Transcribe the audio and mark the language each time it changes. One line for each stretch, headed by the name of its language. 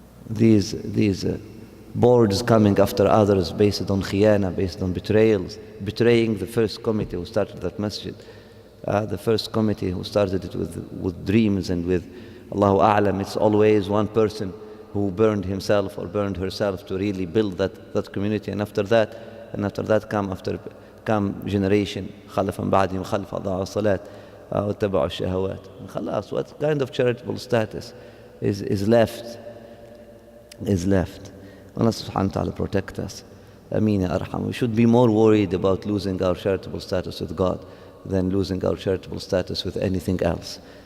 English: These boards coming after others based on khiyana, based on betrayals, betraying the first committee who started that masjid, The first committee who started it with dreams and with Allahu A'lam, it's always one person who burned himself or burned herself to really build that community. And after that come generation,
Arabic: خلفا بعدهم خلف أضاعوا الصلاة واتبعوا الشهوات.
English: خلاص, what kind of charitable status is left? Allah subhanahu wa ta'ala protect us.
Arabic: Ameen ya arham.
English: We should be more worried about losing our charitable status with God than losing our charitable status with anything else.